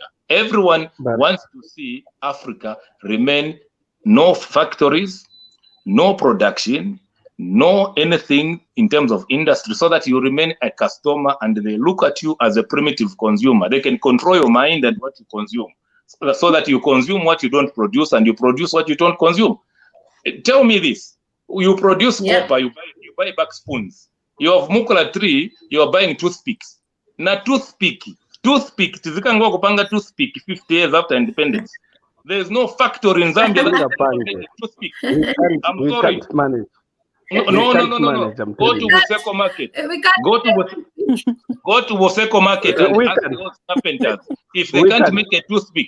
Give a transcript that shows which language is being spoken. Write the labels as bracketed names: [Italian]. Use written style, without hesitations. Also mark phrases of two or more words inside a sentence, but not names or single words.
[English] Everyone wants to see Africa remain no factories, no production, no anything in terms of industry, so that you remain a customer and they look at you as a primitive consumer. They can control your mind and what you consume, so that you consume what you don't produce and you produce what you don't consume. Tell me this. You produce copper, you buy back spoons. You have mukula tree, you are buying toothpicks. [Nyanja] Na toothpick tizikangwa kupanga toothpick [English] 50 years after independence. There's no factory in Zambia that can make a toothpick. We can't manage. No. Go to Boseko Market. Go to Boseko Market and ask those carpenters if they can't make a toothpick.